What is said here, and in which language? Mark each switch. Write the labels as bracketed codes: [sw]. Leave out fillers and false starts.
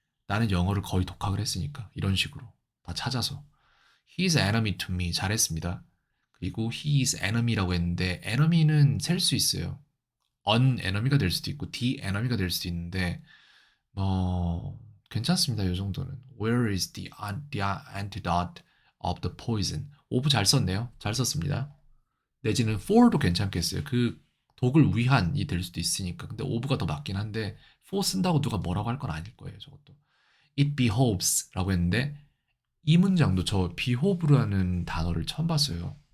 [ko] 나는 영어를 거의 독학을 했으니까. 이런 식으로 다 찾아서. [en] He is enemy to me. [ko] 잘했습니다. 그리고 [en] he is enemy [ko] 라고 했는데 enemy는 셀 수 있어요. un enemy가 될 수도 있고 the enemy가 될 수도 있는데 뭐 괜찮습니다. 이 정도는. [en] Where is the antidote of the poison? [ko] of 잘 썼네요. 잘 썼습니다. 내지는 for도 괜찮겠어요. 그 독을 위한이 될 수도 있으니까. 근데 of가 더 맞긴 한데 for 쓴다고 누가 뭐라고 할 건 아닐 거예요. 저것도. [en] It behoves [ko] 라고 했는데 이 문장도 저 behove라는 단어를 처음 봤어요.